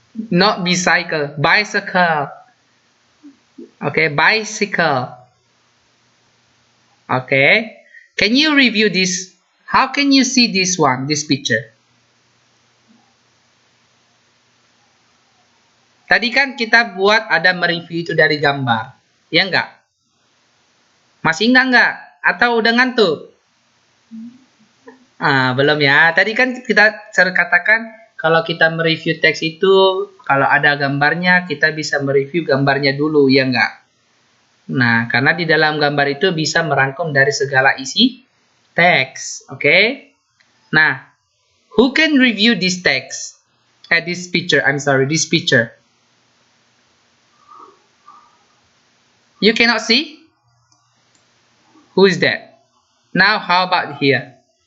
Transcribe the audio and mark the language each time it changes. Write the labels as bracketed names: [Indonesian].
[English] Not bicycle. Bicycle. Okay, bicycle. Okay. Can you review this? How can you see this one, this picture? [Indonesian] Tadi kan kita buat ada mereview itu dari gambar. Ya enggak? Masih enggak? Atau udah ngantuk? Belum ya. Tadi kan kita katakan kalau kita mereview teks itu, kalau ada gambarnya, kita bisa mereview gambarnya dulu, ya enggak? Nah, karena di dalam gambar itu bisa merangkum dari segala isi teks. Oke? [English] Nah, who can review this text? This picture, this picture. You cannot see? Who is that? Now, how about here?